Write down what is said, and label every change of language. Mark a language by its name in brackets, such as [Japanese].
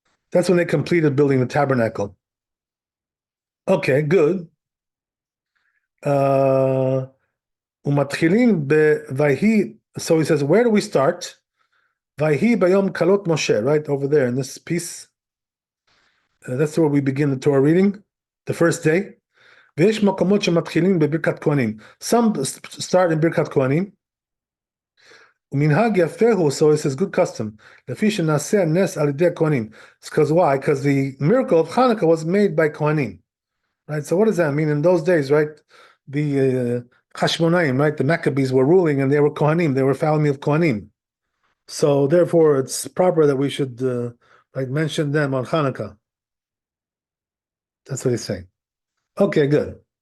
[English] That's when they completed building the tabernacle. Okay, good. [Hebrew] Umatchilin beVayhi. [English] So he says, where do we start? [Hebrew] Vayhi bayom kalot Moshe, [English] right over there in this piece. That's where we begin the Torah reading, the first day. [Hebrew] ויש מקומות שמתחילים בברכת כהנים. [English] Some start in ברכת כהנים. [Hebrew] ומנהג יפה הוא, [English] so it says good custom. [Hebrew] לפי שנעשה הנס על ידי הכהנים. [English] It's because why? Because the miracle of Hanukkah was made by Kohanim. Right? So what does that mean? In those days, right? The Hashmonaim, right? The Maccabees were ruling and they were Kohanim. They were family of Kohanim. So therefore, it's proper that we should mention them on Hanukkah. That's what he's saying. Okay, good.